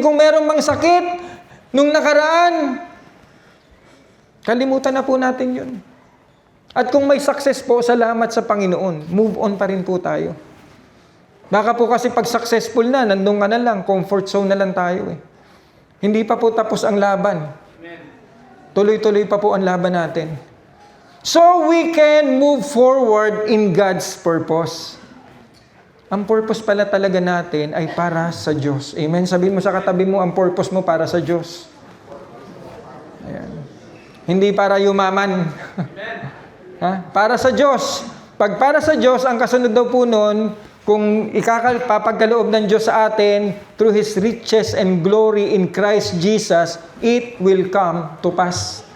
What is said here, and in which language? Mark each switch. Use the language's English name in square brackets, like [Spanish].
[Filipino] Kung meron mang sakit, nung nakaraan, kalimutan na po natin yun. At kung may success po, salamat sa Panginoon. Move on pa rin po tayo. Baka po kasi pag successful na, nandun ka na lang, comfort zone na lang tayo eh. Hindi pa po tapos ang laban. Tuloy-tuloy pa po ang laban natin. [English] So we can move forward in God's purpose. [Filipino] Ang purpose pala talaga natin ay para sa Diyos. Amen? Sabihin mo sa katabi mo, ang purpose mo para sa Diyos. Ayan. Hindi para yumaman. Ha? Para sa Diyos. Pag para sa Diyos, ang kasunod daw po nun, kung papagkaloob ng Diyos sa atin [English] through His riches and glory in Christ Jesus, it will come to pass.